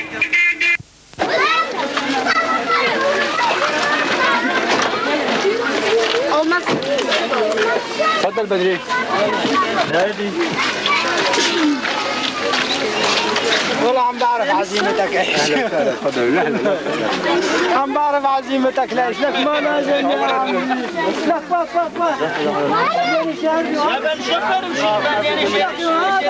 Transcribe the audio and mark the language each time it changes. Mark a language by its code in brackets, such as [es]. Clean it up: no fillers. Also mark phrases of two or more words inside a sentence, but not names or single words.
[tr] Olmaz. [ar] تفضل بدري. [tr] Nerede? [ar] والله عم بعرف عزيمتك ايش. تفضل. لا عم بعرف عزيمتك ليش لك ما لازم يا عمي. لك بط. [tr] يا ben şoförüm şu ben yani şey yapıyorum.